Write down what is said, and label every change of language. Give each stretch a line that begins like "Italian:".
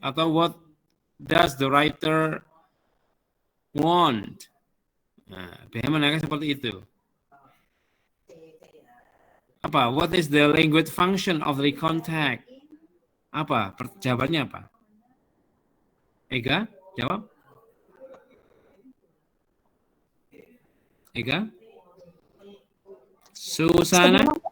English: Atau what does the writer want?
Indonesian: Nah, biasanya menanyakan seperti itu. Apa?
English: What is the language function of the recon text?
Indonesian: Apa? Jawabannya apa? Ega, jawab. Ega? Susana?